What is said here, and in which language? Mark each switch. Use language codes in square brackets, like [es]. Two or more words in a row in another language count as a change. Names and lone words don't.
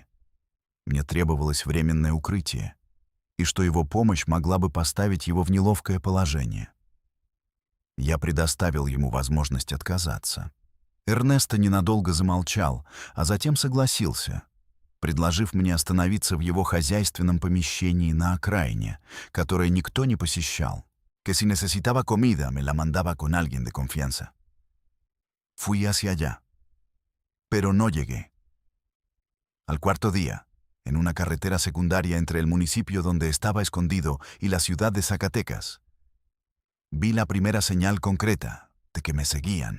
[ru] Мне требовалось временное укрытие, и что его помощь могла бы поставить его в неловкое положение. Я предоставил ему возможность отказаться. Эрнесто ненадолго замолчал, а затем согласился, предложив мне остановиться в его хозяйственном помещении на окраине, которое никто не посещал. [es] Que si necesitaba comida, me la mandaba con alguien de confianza. Fui hacia allá, pero no llegué. Al cuarto día, en una carretera secundaria entre el municipio donde estaba escondido y la ciudad de Zacatecas, vi la primera señal concreta de que me seguían.